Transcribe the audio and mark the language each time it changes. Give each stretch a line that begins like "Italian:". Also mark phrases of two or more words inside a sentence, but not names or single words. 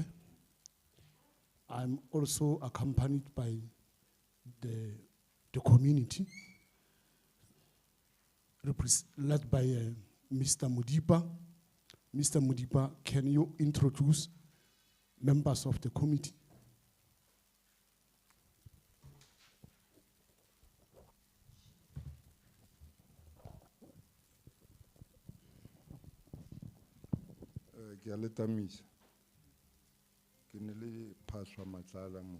English: I'm also accompanied by the community, led by Mr. Mudipa. Mr. Mudipa, can you introduce members of the committee?
Northern Sotho: Ke a le tamisa. Ke ne le Phaswa Matlala mo.